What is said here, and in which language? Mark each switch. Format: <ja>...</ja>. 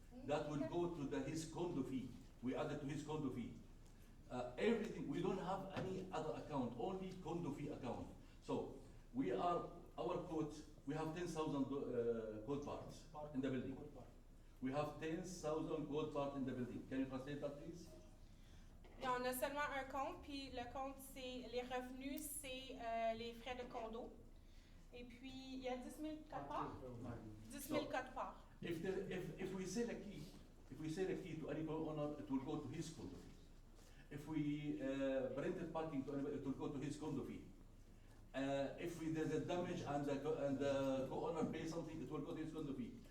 <en>That will go to his condo fee. We add it to his condo fee. Everything, we don't have any other account, only condo fee account. So our quote, we have 10,000 code parts in the building. We have 10,000 code parts in the building. Can you translate that, please?</en> <fr>Et on a seulement un compte, puis le compte, c'est les revenus, c'est les frais de condo. Et puis, il y a 10 000 codes-parts. 10 000 codes-parts.</fr> <en>If we sell a key, to any owner, it will go to his condo fee. If we rented parking to anybody, it will go to his condo fee. If there's a damage and the co-owner pays something, it will go to his condo fee.</en>